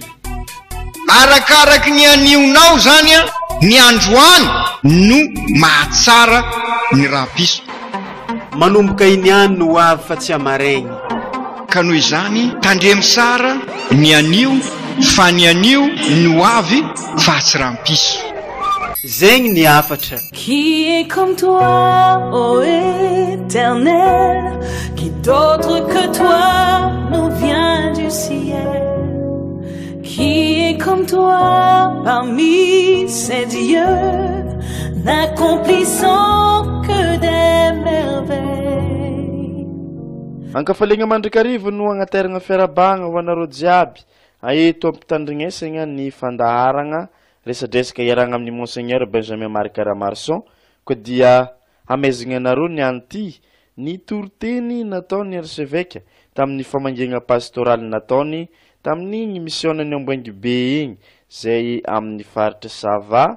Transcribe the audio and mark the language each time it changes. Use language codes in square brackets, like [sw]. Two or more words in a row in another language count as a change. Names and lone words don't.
[mg] Arakaraky ny anionao zany a, ny androany no mahatsara ny rampiso. Manomboka iniany no ho avy fa tsy amaregny. Ka noho izany tandremy sara ny anio fa ny anio no avy fa tsy rampiso. Zegny ny afatra. [fr] Qui est comme toi, ô Éternel, qui d'autre que toi nous vient du ciel? Qui est comme toi parmi ces dieux, n'accomplissant que des merveilles? [mg] Ankafaligna mandrikarivo no agnateragna fiarabagna ho anareo jiaby. Aeto ampitandrignesagna ny fandaharagna resadresaka iaragna amin'ny Monseigneur Benjamin Marc Ramarson ko dia amezagna anareo ny anty ny toroteny nataony archevêque tamin'ny famangegna pastoraly nataony tamin'igny missionany Amboingy be igny zay amin'ny faritra Sava.